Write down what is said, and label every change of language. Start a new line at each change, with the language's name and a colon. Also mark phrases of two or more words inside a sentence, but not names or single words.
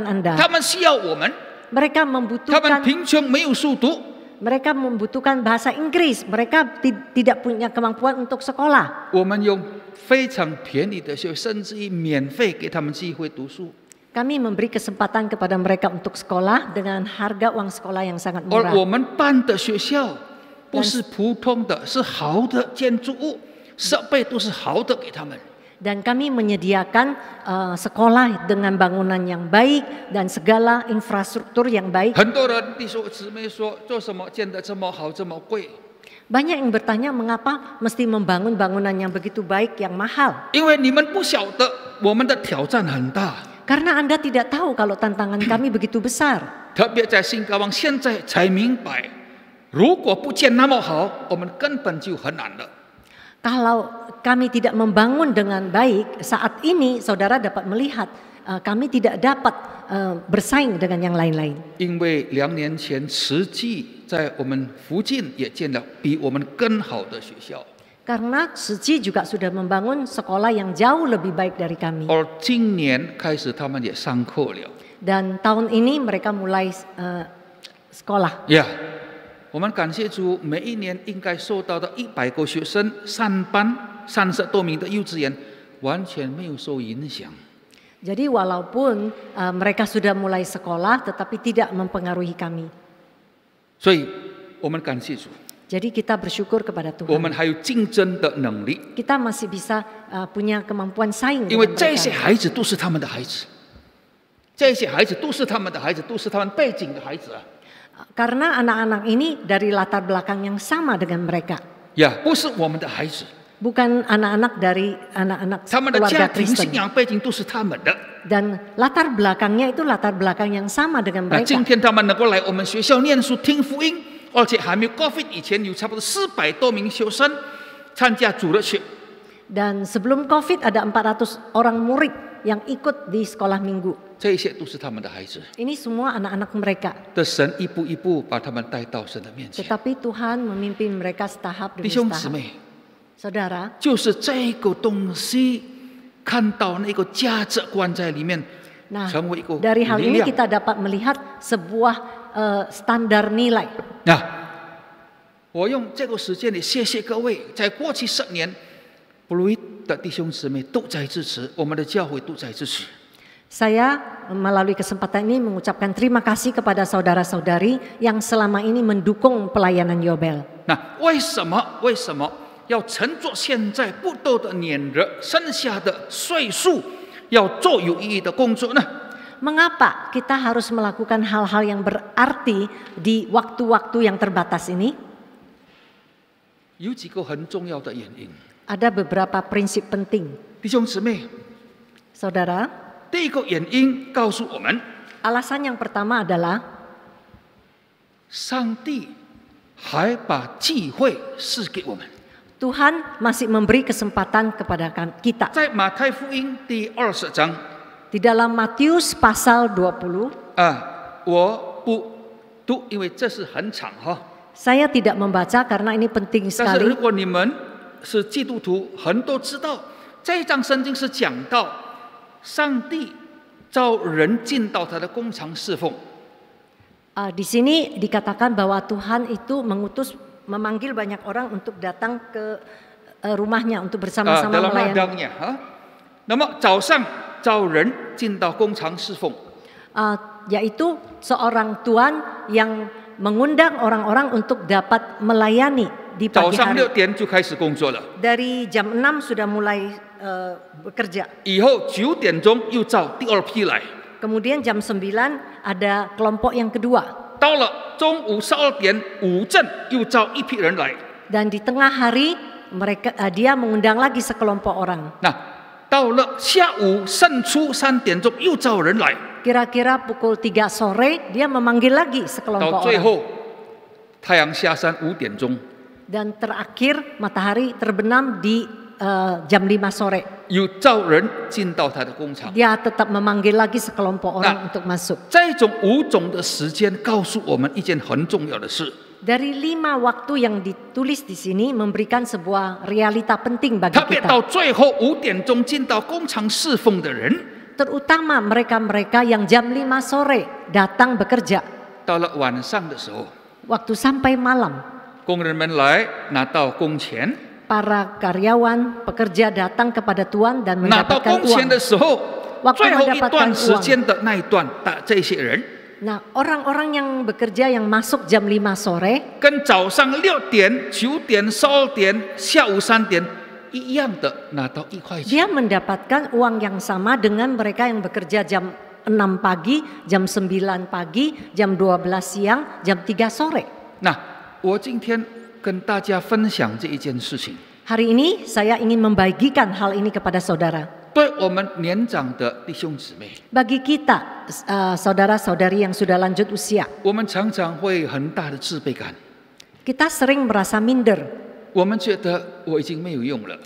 Chinese: 他
Indonesian: Anda.
Chinese: 们需要我们，
Indonesian: Mereka
Chinese: 他们
Indonesian: membutuhkan
Chinese: 贫穷没有书读，
Indonesian: mereka membutuhkan bahasa Inggris. Mereka tidak punya kemampuan untuk sekolah.
Chinese: 我们用非常便宜的学费，甚至于免费给他们机会读书。
Indonesian: Kami memberi kesempatan kepada mereka untuk sekolah dengan harga uang sekolah yang sangat
Chinese: 而
Indonesian: murah.
Chinese: 我们办的学校不是普通的，是好的建筑物，设备都是好的给他们。
Indonesian: Dan kami menyediakan sekolah dengan bangunan yang baik dan segala infrastruktur yang baik.
Chinese: 很多人弟兄姊妹说，做什么建得这么好，这么贵？
Indonesian: Banyak yang bertanya mengapa mesti membangun bangunan yang begitu baik yang mahal.
Chinese: 因为你们不晓得我们的挑战很大，
Indonesian: Karena Anda tidak tahu kalau tantangan kami begitu besar.
Chinese: 特别在新高旺现在才明白，如果不建那么好，我们根本就很难了。
Indonesian: Kalau kami tidak membangun dengan baik, saat ini saudara dapat melihat kami tidak dapat bersaing dengan yang lain-lain.
Chinese: 因为2年前慈济在我们附近也建了比我们更好的学校，
Indonesian: Karena Suci juga sudah membangun sekolah yang jauh lebih baik dari kami.
Chinese: 而今年开始他们也上课了。
Indonesian: Dan tahun ini mereka mulai sekolah.
Chinese: 呀，我们感谢主，每一年应该收到的100个学生，3班30多名的幼稚园，完全没有受影响。
Indonesian: Jadi walaupun mereka sudah mulai sekolah, tetapi tidak mempengaruhi kami.
Chinese: 所以我们感谢主，
Indonesian: Jadi kita bersyukur kepada
Chinese: 我们
Indonesian: Tuhan.
Chinese: 还有竞争的能力，
Indonesian: Kita masih bisa punya kemampuan saing
Chinese: 因为
Indonesian: dengan
Chinese: 这些
Indonesian: mereka.
Chinese: 孩子都是他们的孩子，这些孩子都是他们的孩子，都是他们背景的孩子啊。
Indonesian: Karena anak-anak ini dari latar belakang yang sama dengan mereka.
Chinese: 呀，不是我们的孩子，
Indonesian: Bukan anak-anak dari anak-anak
Chinese: 他们的家
Indonesian: keluarga
Chinese: 庭信
Indonesian: Kristen.
Chinese: 仰背景都是他们的。
Indonesian: Dan latar belakangnya itu latar belakang yang sama dengan
Chinese: 那
Indonesian: mereka.
Chinese: 今天他们能够来我们学校念书听福音，而且还没有 COVID 以前有差不多400多名学生参加主日学。
Indonesian: Dan sebelum COVID ada 400 orang murid yang ikut di sekolah minggu.
Chinese: 这些都是他们的孩子，
Indonesian: Ini semua anak-anak mereka.
Chinese: 的神一步一步把他们带到神的面前。
Indonesian: Tetapi Tuhan memimpin mereka setahap
Chinese: 弟
Indonesian: demi
Chinese: 兄姊
Indonesian: setahap.
Chinese: 妹，
Indonesian: Saudara,
Chinese: 就是这个东西，看到那个价值观在里面，
Indonesian: nah
Chinese: 成为一个
Indonesian: dari hal
Chinese: 力
Indonesian: ini
Chinese: 量。
Indonesian: kita dapat melihat sebuah standar nilai.
Chinese: 那我用这个时间里谢谢各位，在过去10年，布鲁伊的弟兄姊妹都在支持，我们的教会都在支持。
Indonesian: Saya melalui kesempatan ini mengucapkan terima kasih kepada saudara-saudari yang selama ini mendukung pelayanan Yobel.
Chinese: 那为什么要乘着现在不多的年日剩下的岁数，要做有意义的工作呢？
Indonesian: Mengapa kita harus melakukan hal-hal yang berarti di waktu-waktu yang terbatas ini?
Chinese: 有几个很重要的原因，
Indonesian: Ada beberapa prinsip penting.
Chinese: 弟兄姊妹，
Indonesian: Saudara,
Chinese: 第一个原因告诉我们，
Indonesian: alasan yang pertama adalah
Chinese: 上帝还把机会赐给我们。
Indonesian: Tuhan masih memberi kesempatan kepada kita.
Chinese: 在马太福音第20章
Indonesian: Di dalam Matius pasal 20,
Chinese: 我不读，因为这是很长哈。
Indonesian: saya tidak membaca karena ini penting
Chinese: 但是如
Indonesian: sekali.
Chinese: 果你们是基督徒，很多知道这一章圣经是讲到上帝召人进到他的工厂侍奉。
Indonesian: Di sini dikatakan bahwa Tuhan itu memanggil banyak orang untuk datang ke rumahnya untuk bersama-sama dalam melayani. ladangnya ha.
Chinese: 那么早上召人进到工厂侍奉，
Indonesian: Yaitu seorang tuan yang mengundang orang-orang untuk dapat melayani di
Chinese: 早
Indonesian: pagi
Chinese: 上
Indonesian: hari.
Chinese: 6点就开始工作了，
Indonesian: Dari jam 6 sudah mulai bekerja.
Chinese: 以后9点钟又召第二批来，
Indonesian: Kemudian jam 9 ada kelompok yang kedua.
Chinese: 到了中午12点午正又召一批人来，
Indonesian: Dan di tengah hari dia mengundang lagi sekelompok orang.
Chinese: 那到了下午胜出3点钟又召人来，
Indonesian: Kira-kira pukul 3 sore dia memanggil lagi
Chinese: 到
Indonesian: sekelompok
Chinese: 最
Indonesian: orang.
Chinese: 后太阳下山5点钟，
Indonesian: Dan terakhir matahari terbenam di jam 5 sore.
Chinese: 又召人进到他的工厂。
Indonesian: Dia tetap memanggil lagi sekelompok orang untuk masuk.
Chinese: 这种5种的时间告诉我们一件很重要的事，
Indonesian: Dari 5 waktu yang ditulis di sini memberikan sebuah realita penting bagi
Chinese: 特别
Indonesian: kita.
Chinese: 到最后5点钟进到工厂侍奉的人，
Indonesian: Terutama mereka-mereka yang jam 5 sore datang bekerja.
Chinese: 到了晚上的时候，
Indonesian: Waktu sampai malam,
Chinese: 工人们来拿到工钱，
Indonesian: para karyawan, pekerja datang kepada tuan dan
Chinese: 拿到
Indonesian: mendapatkan
Chinese: 工钱
Indonesian: uang.
Chinese: 的时候，
Indonesian: Waktu
Chinese: 最后一
Indonesian: mendapatkan
Chinese: 段时
Indonesian: uang.
Chinese: 间的那一段的这些人，
Indonesian: Nah, orang-orang yang bekerja yang masuk jam 5 sore
Chinese: 跟早上6点、9点、12点、下午3点一样的拿到1块钱。
Indonesian: Dia mendapatkan uang yang sama dengan mereka yang bekerja jam 6 pagi, jam 9 pagi, jam 12 siang, jam 3 sore.
Chinese: 那我今天跟大家分享这一件事情，
Indonesian: Hari ini saya ingin membagikan hal ini kepada saudara.
Chinese: 对我们年长的弟兄姊妹，
Indonesian: Bagi kita, saudara-saudari yang sudah lanjut usia,
Chinese: 我们常常会很大的自卑感，
Indonesian: kita sering merasa minder.
Chinese: 我们觉得我已经没有用了。